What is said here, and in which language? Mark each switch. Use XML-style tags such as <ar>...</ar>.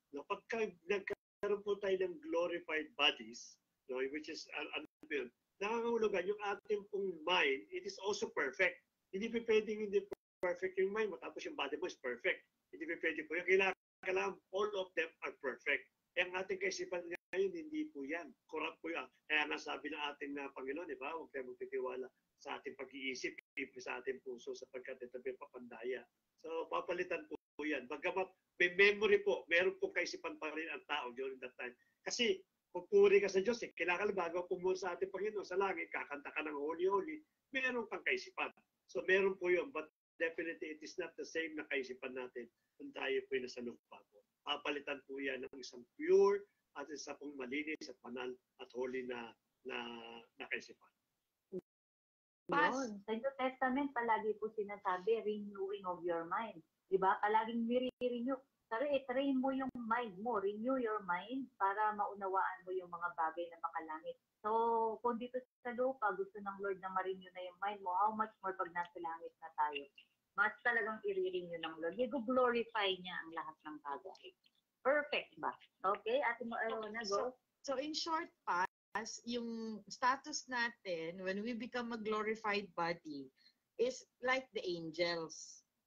<tl>No, pagka nagkaroon po tayo ng glorified bodies, no,</tl> <en>which is,</en> <tl>nangangahulugan yung ating pong mind,</tl> <en>it is also perfect.</en> <tl>Hindi pa pwedeng hindi perfect yung mind, matapos yung body mo is perfect. Hindi pa pwede po yung kailangan</tl> <en>all of them are perfect.</en> <tl>Ang ating kaisipan ngayon, hindi po yan. Corrupt po yan. Kaya nga sabi ng ating Panginoon, di ba? Huwag tayo magtitiwala sa ating pag-iisip, sa ating puso, sapagkat ito may papandaya. So, papalitan po yan. Bagamat may memory po, meron po kaisipan pa rin ang tao during that time. Kasi, pupuri ka sa Diyos, kailangan bago pumuri sa ating Panginoon sa langit, kakanta ka ng holy-holy, meron kang kaisipan. So, meron po yun.</tl> <en>But definitely, it is not the same</en> <tl>na kaisipan natin kung tayo po yung nasa lupa po. Papalitan po yan ng isang pure at isa pong malinis at banal at holy na kaisipan. Yun. Sa New Testament, palagi po sinasabi,</tl> <en>renewing of your mind.</en> <tl>Diba? Palaging nire-renew. Train mo yung mind mo.</tl> <en>Renew your mind</en> <tl>para maunawaan mo yung mga bagay na makalangit. So, kung dito sa lupa, gusto ng Lord na ma-renew na yung mind mo,</tl> <en>how much more</en> <tl>pag nasa langit na tayo? Mas talagang i-renew ng Lord. I-glorify niya ang lahat ng bagay. Perfect ba? Okay? Ate mo, go.</tl> <en>So in short,</en> <tl>yung status natin</tl> <en>when we become a glorified body is like the angels.</en>